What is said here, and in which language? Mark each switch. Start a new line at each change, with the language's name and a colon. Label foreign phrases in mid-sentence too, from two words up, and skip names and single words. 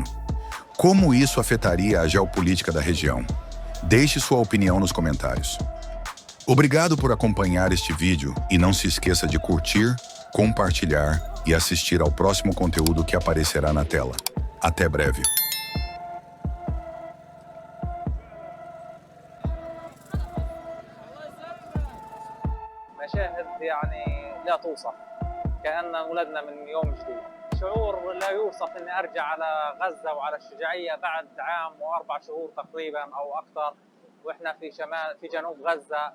Portuguese: Como isso afetaria a geopolítica da região? Deixe sua opinião nos comentários. Obrigado por acompanhar este vídeo e não se esqueça de curtir, compartilhar e assistir ao próximo conteúdo que aparecerá na tela. Até breve.
Arabic: مشاهد يعني لا توصف، كأن ولدنا من يوم جديد. شعور لا يوصف اني ارجع على غزة وعلى الشجاعية بعد عام و4 شهور تقريبا او اكثر، واحنا في جنوب غزة.